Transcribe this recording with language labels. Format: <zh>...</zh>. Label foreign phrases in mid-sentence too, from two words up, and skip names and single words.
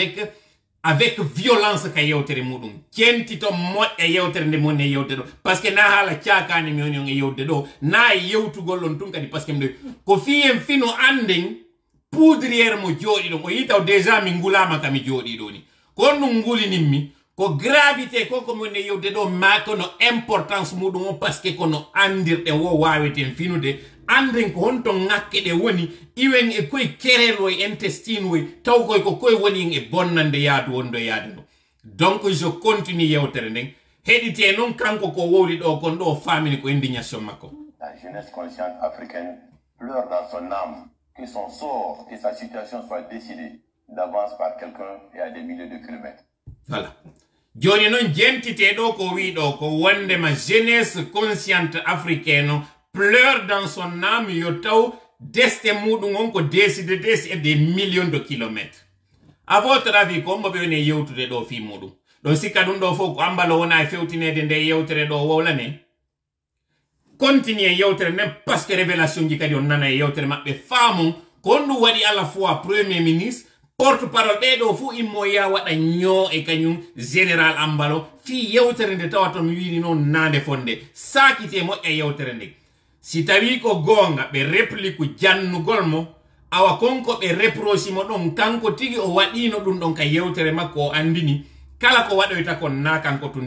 <fr>avec violence</fr> <ff>ka yewtere muɗum jentito moƴƴa yewtere nde moni e yewde ɗo</ff> <fr>par ce que</fr> <ff>na haala caakani mi woni on e yewde ɗo na e yewtugol ɗon tun kadi</ff> <fr>par ce que</fr> <ff>mɗo ko fiyen fino anden poudrière mo jooɗi ɗon o yitaw déjà mi ngulama ka mi jooɗi ɗo ni ko ɗum ngulininmi ko gravité ko ko mi woni e yewde ɗo ma kono importance muɗum o par ce que kono andirɗen wo waweten finude anden ko honto ŋakke ɗe woni iwen e koye kerelo e intestine woy taw koye ko koye woni e bonnande yaadu wondo yaade no</ff> <fr>donc je continue</fr> <ff>yewtere nden heɗite noon kanko ko wowli ɗo kon ɗo famini ko indignation makko.</ff> <fr>La jeunesse consciente africaine pleure dans son âme que son sort et sa situation soient décidés d'avance par quelqu'un et à des milliers de kilomètres. Voilà.</fr> <ff>Joni non jentite ɗo ko wi ɗo ko wondema</ff> <fr>jeunesse consciente africaine pleure dans son âme</fr> <ff>yo taw deste muɗum on ko</ff> <fr>décide des millions de kilomètres. À votre avis</fr> <ff>ko mboɓe woni yewtude ɗo fi muɗum ɗon sikka ɗum ɗo fof ko Ambalo wona e fewtinede nde yewtere ɗo wowlane continue yewtere nden</ff> <fr>parce que</fr> <ff>révélation ji kadi on nana e yewtere maɓɓe faamon ko on ɗum waɗi</ff> <fr>à la fois premier ministre porte parole</fr> <ff>ɓeɗo fo immo ya waɗa ñoo e kañum général Ambalo fi yewtere nde tawa to mi wini noon nande fonde sakite moƴƴa yewtere nde si tawi ko gonga ɓe réplique jannugol mo awa konko ɓe reproche mo ɗon kanko tigi o waɗino ɗum ɗon ka yewtere makko o andini kala ko waɗoyta kon na kanko tun</ff>